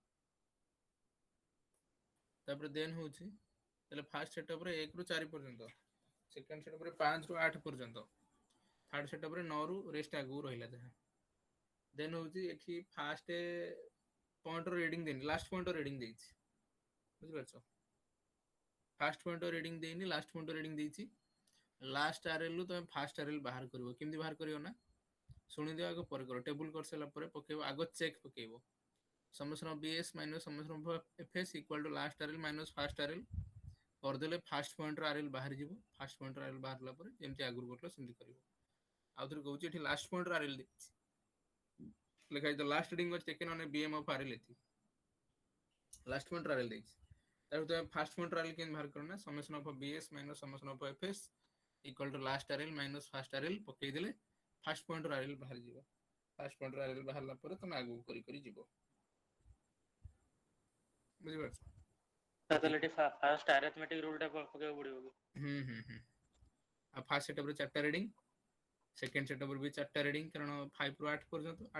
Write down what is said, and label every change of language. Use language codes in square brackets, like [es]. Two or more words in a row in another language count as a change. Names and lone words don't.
[or] ତାପରେ ଦେନ୍ ହଉଛି ତାହେଲେ [en] first setup [or] ରେ 1 ରୁ 4 ପର୍ଯ୍ୟନ୍ତ [en] second setup [or] ରେ 5 ରୁ 8 ପର୍ଯ୍ୟନ୍ତ [en] third setup [or] ରେ 9 ରୁ ରେଷ୍ଟ ଆଗକୁ ରହିଲା ଯାହା ଦେନ୍ ହଉଛି ଏଠି [en] first point [or] ର ରିଡିଂ ଦେଇନି [en] last point [or] ର ରିଡିଂ ଦେଇଛି ବୁଝିପାରୁଛ [en] first point [or] ର ରିଡିଂ ଦେଇନି [en] last point [or] ର ରିଡିଂ ଦେଇଛି [en] last RL [or] ରୁ ତମେ [en] first RL [or] ବାହାର କରିବ କେମିତି ବାହାର କରିବ ନା ଶୁଣିଦିଅ ଆଗ ପରେ କର ଟେବୁଲ କରିସାରିଲା ପରେ ପକେଇବ ଆଗ ଚେକ୍ ପକେଇବ [en] summation of bs minus summation of fs equal to last arl minus first arl [or] କରିଦେଲେ [en] first point [or] ର ଆରଏଲ ବାହାରି ଯିବ [en] first point [or] ର ଆରଏଲ ବାହାରିଲା ପରେ ଯେମିତି ଆଗରୁ କରିଥିଲ ସେମିତି କରିବ ଆଉ ଥରେ କହୁଛି ଏଠି [en] last point [or] ର ଆରଏଲ ଦେଇଛି ଲେଖା ହେଇଛି [en] last reading was taken on a bm of arl [or] ଏଠି [en] last point [or] ର ଆରଏଲ ଦେଇଛି ତାପରେ ତମେ [en] first point [or] ର ଆରଏଲ କେମିତି ବାହାର କର ନା [en] summation of bs minus summation of fs equal to last arl minus first arl [or] ପକେଇଦେଲେ [en] first point [or] ର ଆରଏଲ ବାହାରି ଯିବ [en] first point [or] ର ଆରଏଲ ବାହାରିଲା ପରେ ତମେ ଆଗକୁ କରି କରି ଯିବ ବୁଝିପାରୁଛ ତାହେଲେ ଏଠି [en] first arithmetic rule [or] ଟା ପକେଇବାକୁ ପଡିବ କି ଆଉ [en] first setup [or] ରେ 4ଟା ରିଡିଂ [en] second setup [or] ରେ ବି 4ଟା ରିଡିଂ କାରଣ 5 ରୁ 8 ପର୍ଯ୍ୟନ୍ତ 8